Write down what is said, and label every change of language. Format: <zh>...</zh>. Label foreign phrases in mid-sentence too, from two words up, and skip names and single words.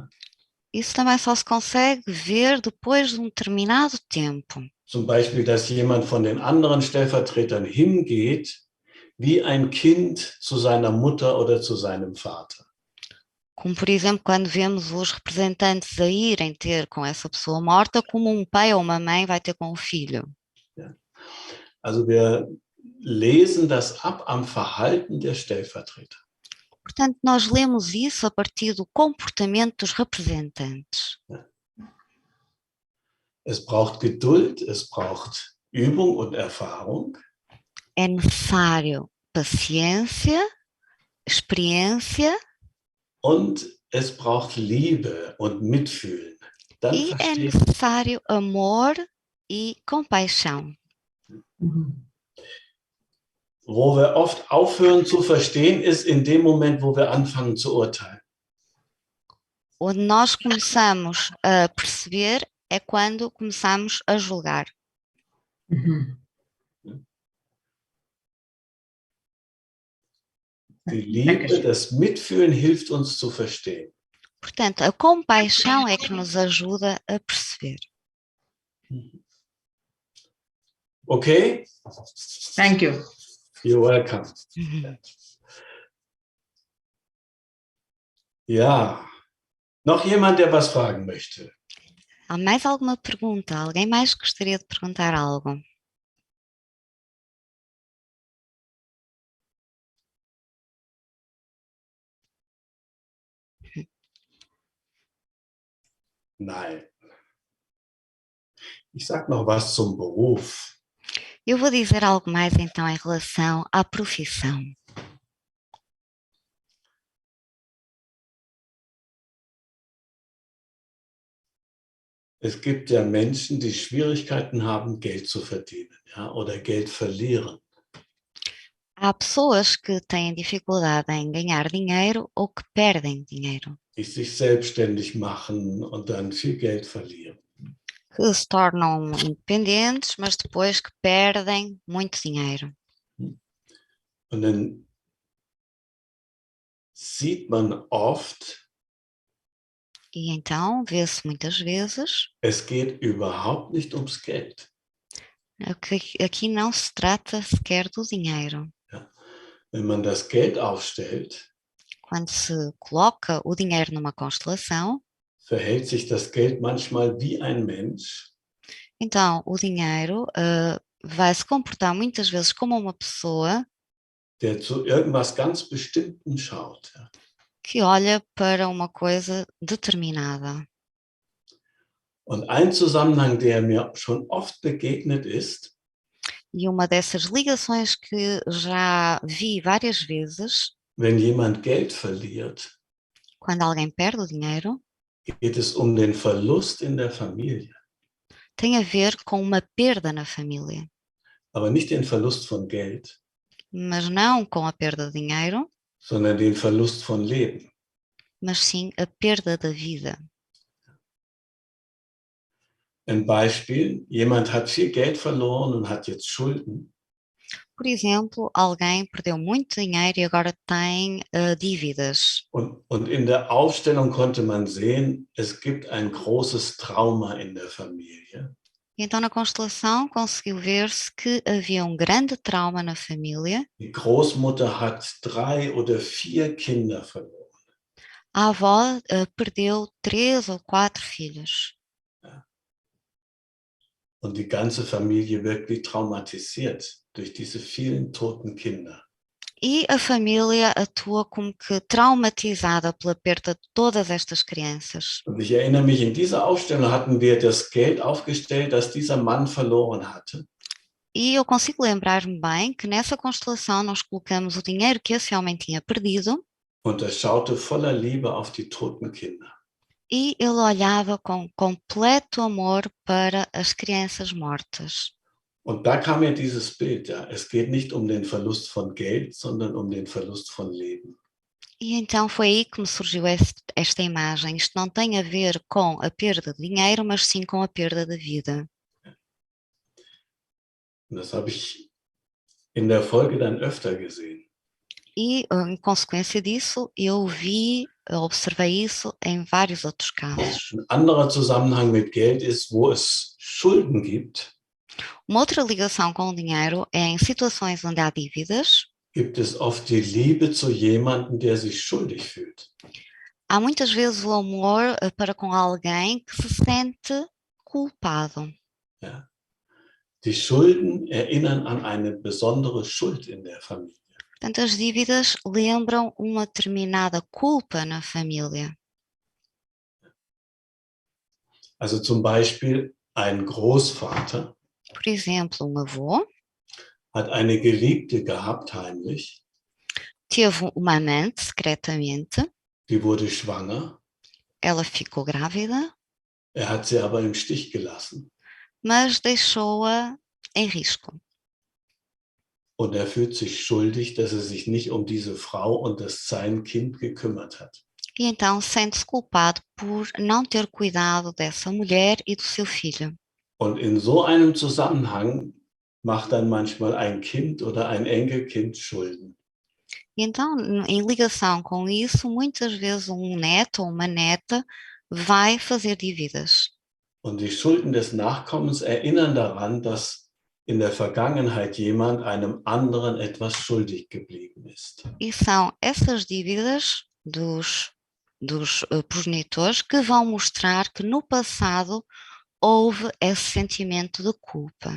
<pt>Isso também só se consegue ver depois de um determinado tempo.</pt> <de>Zum Beispiel, dass jemand von den anderen Stellvertretern hingeht, wie ein Kind zu seiner Mutter oder zu seinem Vater.</de> <pt>Como, por exemplo, quando vemos os representantes a irem ter com essa pessoa morta, como um pai ou uma mãe vai ter com o filho.</pt> <de>Ja. Also wir lesen das ab am Verhalten der Stellvertreter.</de> <pt>Portanto, nós lemos isso a partir do comportamento dos representantes.</pt> <de>Es braucht Geduld, es braucht Übung und Erfahrung.</de> <pt>É necessário paciência, experiência</pt> <de>Und es braucht Liebe und Mitfühlen. Dann</de> <pt>e é</pt> <de>versteht</de> <pt>necessário amor e compaixão.</pt> <de>Wo wir oft aufhören zu verstehen, ist in dem Moment, wo wir anfangen zu urteilen.</de> <pt>Onde nós começamos a perceber é quando começamos a julgar.</pt> <de>Die Liebe, das Mitfühlen hilft uns zu verstehen.</de> <pt>Portanto, a compaixão é que nos ajuda a perceber.</pt> <en>Okay? Thank you. You're welcome.</en> <de>Ja. Noch jemand, der was fragen möchte?</de> <pt>Há mais alguma pergunta? Alguém mais gostaria de perguntar algo?</pt> <de>Nein. Ich sage noch was zum Beruf.</de> <pt>Eu vou dizer algo mais então em relação à profissão.</pt> <de>Es gibt ja Menschen, die Schwierigkeiten haben, Geld zu verdienen, ja, oder Geld verlieren.</de> <pt>Há pessoas que têm dificuldade em ganhar dinheiro ou que perdem dinheiro,</pt> <de>Die sich selbstständig machen und dann viel Geld verlieren.</de> <pt>que se tornam independentes, mas depois que perdem muito dinheiro.</pt> <de>Und dann sieht man oft,</de> <pt>E então vê-se muitas vezes</pt> <de>es geht überhaupt nicht ums Geld.</de> <pt>que aqui não se trata sequer do dinheiro.</pt> <de>Wenn man das Geld aufstellt,</de> <pt>Quando se coloca o dinheiro numa constelação,</pt> <de>verhält sich das Geld manchmal wie ein Mensch,</de> <pt>então o dinheiro vai se comportar muitas vezes como uma pessoa</pt> <de>der zu irgendwas ganz Bestimmten schaut. Ja.</de> <pt>que olha para uma coisa determinada.</pt> <de>Und ein Zusammenhang, der mir schon oft begegnet ist,</de> <pt>E uma dessas ligações que já vi várias vezes,</pt> <de>wenn jemand Geld verliert,</de> <pt>quando alguém perde o dinheiro,</pt> <de>geht es um den Verlust in der Familie,</de> <pt>tem a ver com uma perda na família,</pt> <de>aber nicht den Verlust von Geld,</de> <pt>mas não com a perda de dinheiro,</pt> <de>sondern den Verlust von Leben.</de> <pt>mas sim a perda da vida.</pt> <de>Ein Beispiel, jemand hat viel Geld verloren und hat jetzt Schulden.</de> <pt>Por exemplo, alguém perdeu muito dinheiro e agora tem dívidas.</pt> <de>Und in der Aufstellung konnte man sehen, es gibt ein großes Trauma in der Familie.</de> <pt>Então, na constelação, conseguiu ver-se que havia um grande trauma na família.</pt> <de>Die Großmutter hat 3 oder 4 Kinder verloren.</de> <pt>a avó perdeu 3 ou 4 filhos.</pt> <de>Und die ganze Familie wirklich traumatisiert durch diese vielen toten Kinder.</de> <pt>E a família atua como que traumatizada pela perda de todas estas crianças.</pt> <de>Und ich erinnere mich, in dieser Aufstellung hatten wir das Geld aufgestellt, das dieser Mann verloren hatte.</de> <pt>E eu consigo lembrar-me bem que nessa constelação nós colocamos o dinheiro que esse homem tinha perdido</pt> <de>Und er schaute voller Liebe auf die toten Kinder.</de> <pt>e ele olhava com completo amor para as crianças mortas.</pt> <de>Und da kam mir dieses Bild, ja, es geht nicht um den Verlust von Geld, sondern um den Verlust von Leben.</de> <pt>E então foi aí que me surgiu esta imagem. Isto não tem a ver com a perda de dinheiro, mas sim com a perda de vida.</pt> <de>Und das habe ich in der Folge dann öfter gesehen.</de> <pt>E, em consequência disso, eu observei isso em vários outros casos.</pt> <de>Ein anderer Zusammenhang mit Geld ist, wo es Schulden gibt,</de> <pt>Uma outra ligação com o dinheiro é em situações onde há dívidas.</pt> <de>gibt es oft die Liebe zu jemandem, der sich schuldig fühlt.</de> <pt>Há muitas vezes o amor para com alguém que se sente culpado.</pt> <de>Ja. Die Schulden erinnern an eine besondere Schuld in der Familie.</de> <pt>Portanto, as dívidas lembram uma determinada culpa na família.</pt> <de>Also zum Beispiel ein Großvater</de> <pt>Por exemplo, um avô</pt> <de>hat eine Geliebte gehabt, heimlich,</de> <pt>teve uma amante secretamente,</pt> <de>die wurde schwanger,</de> <pt>ela ficou grávida,</pt> <de>er hat sie aber im Stich gelassen</de> <pt>mas deixou-a em risco.</pt> <de>und er fühlt sich schuldig, dass er sich nicht um diese Frau und sein Kind gekümmert hat.</de> <pt>E então sente-se culpado por não ter cuidado dessa mulher e do seu filho.</pt> <de>Und in so einem Zusammenhang macht dann manchmal ein Kind oder ein Enkelkind Schulden.</de> <pt>E então, em ligação com isso, muitas vezes um neto ou uma neta vai fazer dívidas.</pt> <de>Und die Schulden des Nachkommens erinnern daran, dass in der Vergangenheit jemand einem anderen etwas schuldig geblieben ist.</de> <pt>E são essas dívidas dos progenitores que vão mostrar que no passado houve esse sentimento de culpa.</pt>